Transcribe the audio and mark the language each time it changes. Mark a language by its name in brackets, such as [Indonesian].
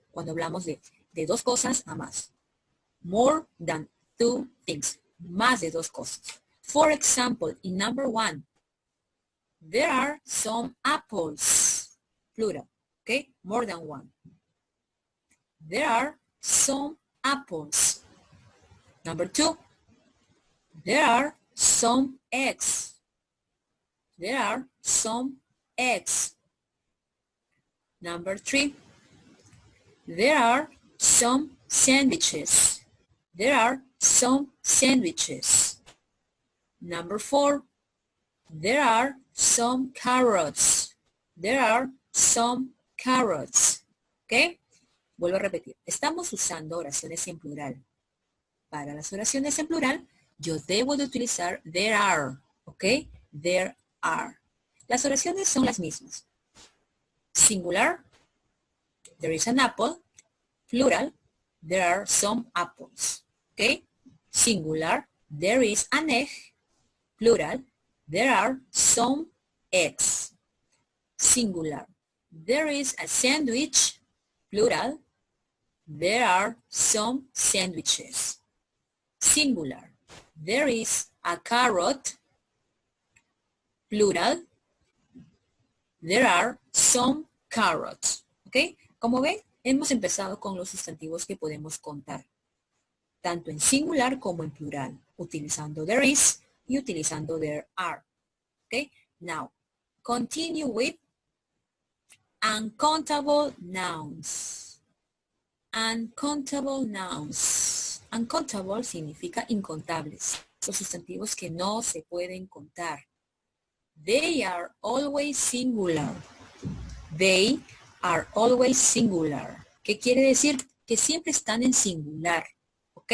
[Spanish] Cuando hablamos de dos cosas a más. [English] More than two things. [Spanish] Más de dos cosas. [English] For example, in number 1, there are some apples. Plural. Okay? More than one. There are some apples. Number 2, there are some eggs. There are some eggs. Number 3, there are some sandwiches. There are some sandwiches. Number 4, there are some carrots. There are some carrots. ¿Ok? [Spanish] Vuelvo a repetir. Estamos usando oraciones en plural. Para las oraciones en plural, yo debo de utilizar [English] there are. [Spanish] ¿Ok? [English] There are. [Spanish] Las oraciones son las mismas. [English] Singular, there is an apple. Plural, there are some apples. Okay? Singular, there is an egg. Plural, there are some eggs. Singular, there is a sandwich. Plural, there are some sandwiches. Singular, there is a carrot. Plural, there are some carrots. ¿Ok? [Spanish] Como ven, hemos empezado con los sustantivos que podemos contar. Tanto en singular como en plural. Utilizando [English] there is [Spanish] y utilizando [English] there are. [Spanish] ¿Ok? [English] Now, continue with uncountable nouns. Uncountable nouns. Uncountable [Spanish] significa incontables. Los sustantivos que no se pueden contar. [English] They are always singular. They are always singular. [Spanish] ¿Qué quiere decir? Que siempre están en singular. ¿Ok?